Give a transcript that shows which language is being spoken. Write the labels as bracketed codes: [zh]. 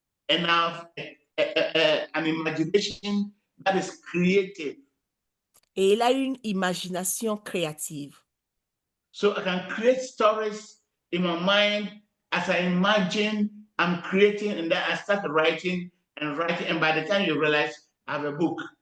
[en] And I have an imagination that is creative. [fr] Et il a une imagination créative. [en] So I can create stories in my mind as I imagine I'm creating, and then I start writing and writing, and by the time you realize I have a book.